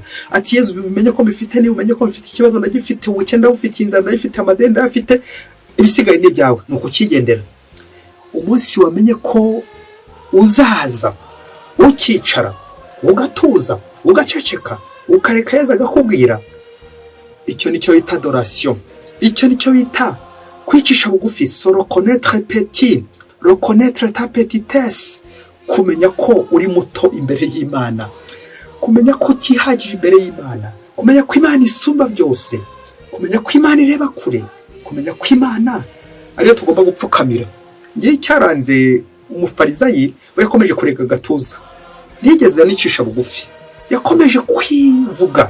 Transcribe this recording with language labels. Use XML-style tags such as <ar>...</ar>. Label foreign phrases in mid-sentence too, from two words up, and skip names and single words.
<rw>Ati Yesu bimenye ko mbifite, ni umenye ko mfite ikibazo ndagifite, ubukenda bufite, inzara ndayifite, amadenda afite, ibisigaye ni byawe, nuko kigendera. Umunsi wamenye ko uzaza ukicara, ugatuza, ugaceceka, ukareka Yesu agakubwira, icyo nicyo bita adoration. Icyo nicyo bita kwicisha bugufi,</rw> <fr>se reconnaître petit, reconnaître ta petitesse,</fr> <rw>kumenya ko uri muto imbere y'Imana, kumenya ko utihagije imbere y'Imana, kumenya ko Imana isumba byose, kumenya ko Imana ireba kure, kumenya ko Imana ariyo tugomba gupfukamira. Ngiye cyaranze umufarizayi we yakomeje kurega agatuza, ntigeze anicisha bugufi, yakomeje kwivuga.</rw>